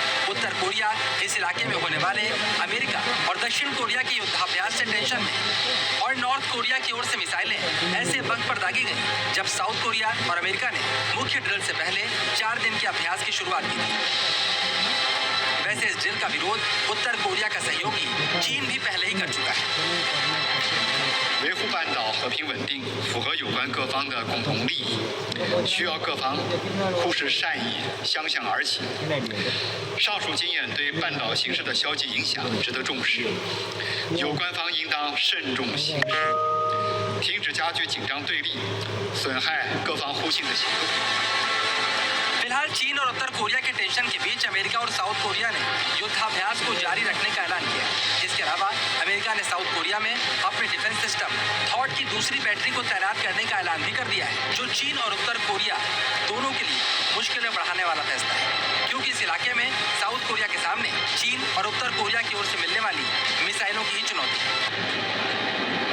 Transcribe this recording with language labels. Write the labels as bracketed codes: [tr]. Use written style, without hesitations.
[hi] उत्तर Korea इस इलाके में होने वाले अमेरिका और दक्षिण कोरिया के युद्धाभ्यास से टेंशन में और नॉर्थ कोरिया की ओर से मिसाइलें ऐसे वक्त पर दागी गई जब साउथ कोरिया और अमेरिका ने मुख्य ड्रिल से पहले 4 दिन के अभ्यास की शुरुआत की थी। वैसे इस डील का विरोध उत्तर कोरिया का सहयोगी चीन भी पहले ही कर चुका है। [zh] 维护半岛和平稳定符合有关各方的共同利益，需要各方互视善意，相向而行。上述经验对半岛形势的消极影响值得重视，有关方应当慎重行事，停止加剧紧张对立、损害各方互信的行动。 [hi] फिलहाल चीन और उत्तर कोरिया के टेंशन के बीच अमेरिका और साउथ कोरिया ने युद्धाभ्यास को जारी रखने का ऐलान किया। इसके अलावा अमेरिका ने साउथ कोरिया में अपने डिफेंस सिस्टम थॉट की दूसरी बैटरी को तैनात करने का ऐलान भी कर दिया है, जो चीन और उत्तर कोरिया दोनों के लिए मुश्किलें बढ़ाने वाला फैसला है, क्योंकि इस इलाके में साउथ कोरिया के सामने चीन और उत्तर कोरिया की ओर से मिलने वाली मिसाइलों की ही चुनौती है।